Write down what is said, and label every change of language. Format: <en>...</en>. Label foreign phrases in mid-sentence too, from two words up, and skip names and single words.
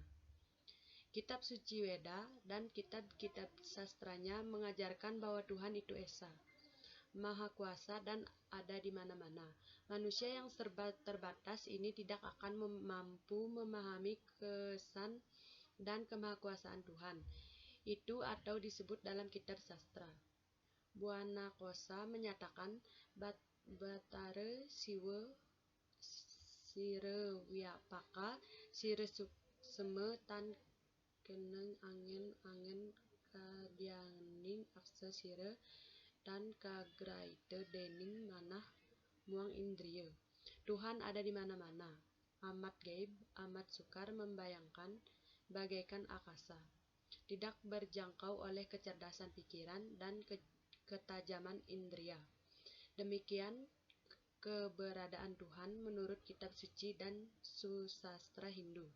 <id>Kitab suci Weda dan kitab-kitab sastranya mengajarkan bahwa Tuhan itu esa, maha kuasa, dan ada di mana-mana. Manusia yang serba terbatas ini tidak akan mampu memahami kesan dan kemahakuasaan Tuhan itu atau disebut dalam kitab sastra.</id> <kaw>Buana Kosa menyatakan Batare Siwa Sire Vyapaka Sire Suksema Tan Keneng Angen Kadianing Aksa Sire dan Kagraite Dening Manah Muang Indriya.</kaw> <id>Tuhan ada di mana-mana, amat gaib, amat sukar membayangkan, bagaikan akasa, tidak berjangkau oleh kecerdasan pikiran dan ketajaman indria. Demikian keberadaan Tuhan menurut kitab suci dan susastra Hindu.</id>